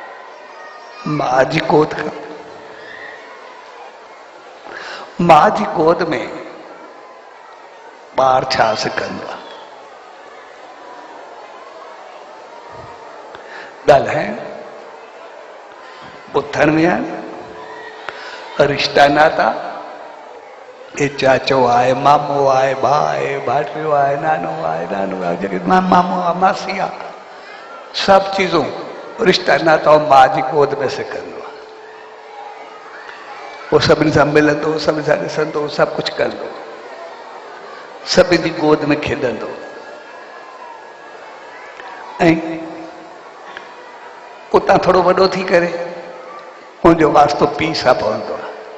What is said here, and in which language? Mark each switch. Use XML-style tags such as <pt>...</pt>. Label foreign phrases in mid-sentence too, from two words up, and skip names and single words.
<sd>मां जी गोद खां। मां जी गोद में ॿार छा सिखंदो आहे? ॻाल्हाइण, उथण में रिश्ता नाता, ये चाचो आए, मामो आए, भाउ आहे, भाटियो आहे, नानो आहे, नानो आहे, जेके मामो आहे, मासी आहे, सब चीजों रिश्ता नाता मां जी गोद में सिखंदो आहे। वो सभिनी सां मिलंदो, सभिनी सां ॾिसंदो, सभु कुझु कंदो, सभिनी जी गोद में खेॾंदो। ऐं उतां थोरो वॾो थी करे उनजो वास्तो पीउ सां पवंदो आहे।</sd>